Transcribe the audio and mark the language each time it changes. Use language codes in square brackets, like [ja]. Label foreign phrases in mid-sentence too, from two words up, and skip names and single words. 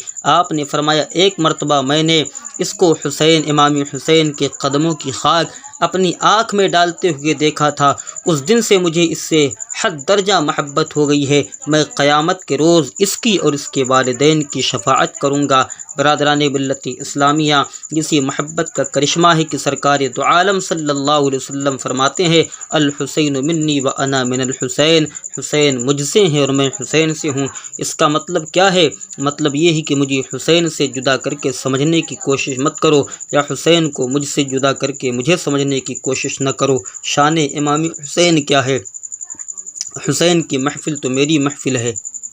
[ur] آپ نے فرمایا، ایک مرتبہ میں نے اس کو امام حسین کے قدموں کی خاک اپنی آنکھ میں ڈالتے ہوئے دیکھا تھا۔ اس دن سے مجھے اس سے حد درجہ محبت ہو گئی ہے۔ میں قیامت کے روز اس کی اور اس کے والدین کی شفاعت کروں گا۔ برادران ملت اسلامیہ، اسی محبت کا کرشمہ ہے کہ سرکار دو عالم صلی اللہ علیہ وسلم فرماتے ہیں، [ar] الحسین منی و انا من الحسین، [ur] حسین مجھ سے ہیں اور میں حسین سے ہوں۔ اس کا مطلب کیا ہے؟ مطلب یہ ہے کہ مجھے حسین سے جدا کر کے سمجھنے کی کوشش مت کرو، یا حسین کو مجھ سے جدا کر کے مجھے سمجھنے کی کوشش نہ کرو۔ شان امام حسین کیا ہے؟ حسین کی محفل تو میری محفل ہے۔